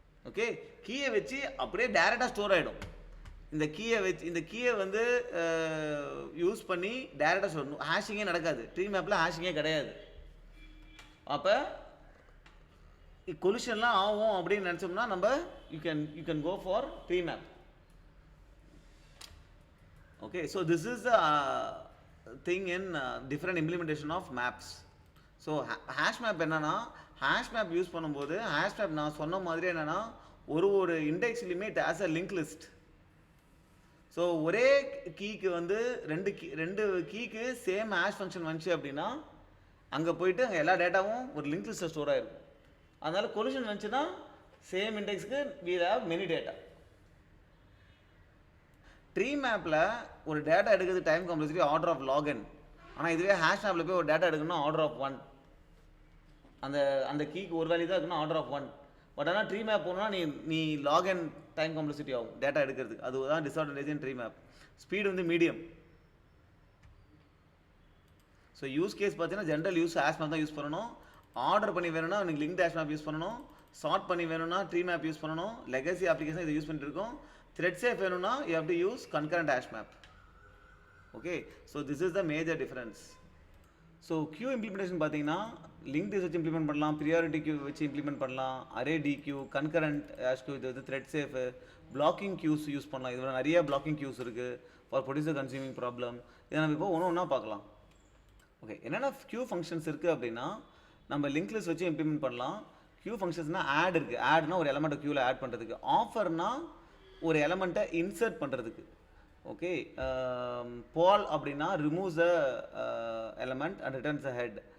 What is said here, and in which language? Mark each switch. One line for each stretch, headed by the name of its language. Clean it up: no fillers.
Tamil: Okay, கீயை வச்சு அப்படியே டேரெக்டாக ஸ்டோர் ஆகிடும். இந்த கீயை வந்து யூஸ் பண்ணி டேரெக்டாக ஸ்டோர், ஹேஷிங்கே நடக்காது. ட்ரீ மேப்பில் ஹேஷிங்கே கிடையாது. அப்போ கொலிஷன்லாம் ஆகும் அப்படின்னு நினச்சோம்னா நம்ம you can go for tree map.
English: Okay, so this is the thing in different implementation of maps.
Tamil: So hash map என்னன்னா hash map யூஸ் பண்ணும்போது hash map நான் சொன்ன மாதிரி என்னன்னா ஒரு இண்டெக்ஸ்லையுமே it has a link list. So ஒரே கீக்கு வந்து ரெண்டு கீக்கு சேம் ஹேஷ் ஃபங்க்ஷன் வந்துச்சு அப்படின்னா அங்கே போயிட்டு அங்கே எல்லா டேட்டாவும் ஒரு லிங்க் லிஸ்ட்டில் ஸ்டோர் ஆகிருக்கும். அதனால கொலிஷன் வந்துச்சுன்னா same இண்டெக்ஸ்க்கு we have many data. Tree மேப்பில் ஒரு டேட்டா எடுக்கிறது time complexity order of log n. ஆனால் இதுவே ஹேஷ் மேப்பில் போய் ஒரு டேட்டா எடுக்கணும்னா ஆர்டர் ஆஃப் 1. அந்த கீக்கு ஒரு வேல்யூ தான் இருக்குன்னா ஆர்டர் ஆஃப் 1. பட் ஆனால் ட்ரீ மேப் போகணும்னா நீ லாகன் டைம் காம்ப்ளெக்சிட்டி ஆகும் டேட்டா எடுக்கிறதுக்கு. அதுதான் டிஸ்அட்வான்டேஜ் இன் ட்ரீ மேப். ஸ்பீடு வந்து மீடியம். ஸோ யூஸ் கேஸ் பார்த்தீங்கன்னா ஜென்ரல் யூஸ் ஹேஷ் மேப் தான் யூஸ் பண்ணணும். ஆர்டர் பண்ணி வேணும்னா எனக்கு லிங்க் ஹேஷ் மேப் யூஸ் பண்ணணும். சார்ட் பண்ணி வேணும்னா ட்ரீ மேப் யூஸ் பண்ணணும். லெகசி அப்ளிகேஷன் இதை யூஸ் பண்ணிட்டு இருக்கோம்.
English: Thread safe வேணும்னா you have to use concurrent hash map.
Tamil: Okay, so this is the major difference. So queue implementation பார்த்தீங்கன்னா linked list வச்சு இம்ப்ளிமெண்ட் பண்ணலாம், priority queue வச்சு இம்ப்ளிமெண்ட் பண்ணலாம், array DQ, concurrent hash queue, இது வந்து thread safe, blocking queues use பண்ணலாம். இதில் நிறைய blocking queues இருக்குது for producer consuming problem. இதை நம்ம இப்போ ஒன்றா பார்க்கலாம். ஓகே, என்னென்ன queue functions இருக்குது அப்படின்னா நம்ம லிங்க் லிஸ்ட் வச்சு இம்ப்ளிமெண்ட் பண்ணலாம். queue functionsனால் ஆட் இருக்குது. ஆட்னா ஒரு எலமெண்ட்டை queueல ஆட் பண்ணுறதுக்கு, ஆஃபர்னா ஒரு எலமெண்ட்டை இன்சர்ட் பண்ணுறதுக்கு. ஓகே, பால் அப்படின்னா removes a element and returns a head.